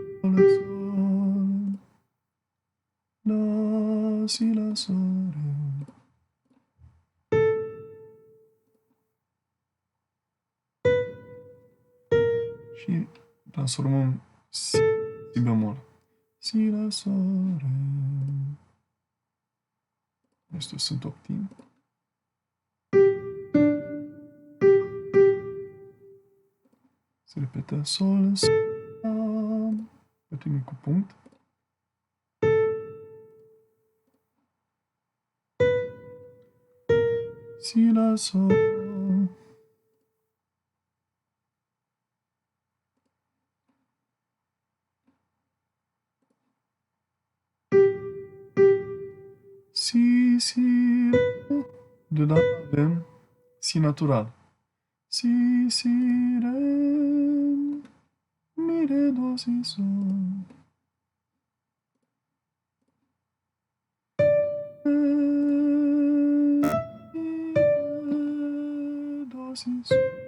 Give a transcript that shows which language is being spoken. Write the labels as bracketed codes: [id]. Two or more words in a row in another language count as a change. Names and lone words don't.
[ro] sol, sol, la, si, la, sol, re. Și transformăm si bemol. Si, la, sol, re. Astea sunt octimi. Se repetă sol, sol, la, optimi cu punct. Si, la, sol. Si, si, re. Deodată avem si natural. Si, si, re, mi, re, do, si, sol. Re, mi, re, do, si, sol.